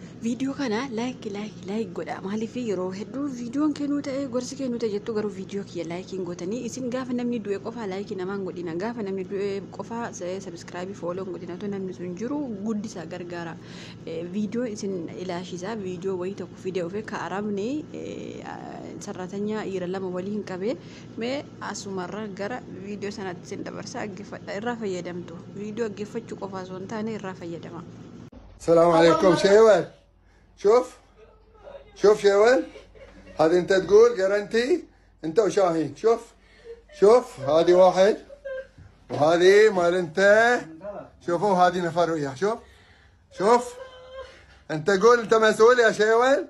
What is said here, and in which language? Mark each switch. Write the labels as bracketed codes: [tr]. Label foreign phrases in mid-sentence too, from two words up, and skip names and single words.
[om] Video kana like godha maaliif yeroo hedduu videoon kennu ta'e gorsi kennu ta'e jettu garuu video kiyya like gootanii isin gaafa namni du'e qofa like namaan godhina gaafa namni du'e qofa [en] subscribe follow [om] godhina to namni sun jiru guddisa gargaara video isin ilaashisa video wayi tokko video fe ka arabni sarratanya ira lama waliin qabe me asumarra gara video sanatti isin dabarsa aggifadha irra fayyadamtu video aggifachu qofa son taane irra fayyadama. [ar] السلام عليكم شيوان. شوف شيوان هذه انت تقول جرنتي انت وشاهين. شوف هذه واحد وهذه مال انت. شوفوا هذه نفر وياه. شوف انت قول انت مسؤول يا شيوان.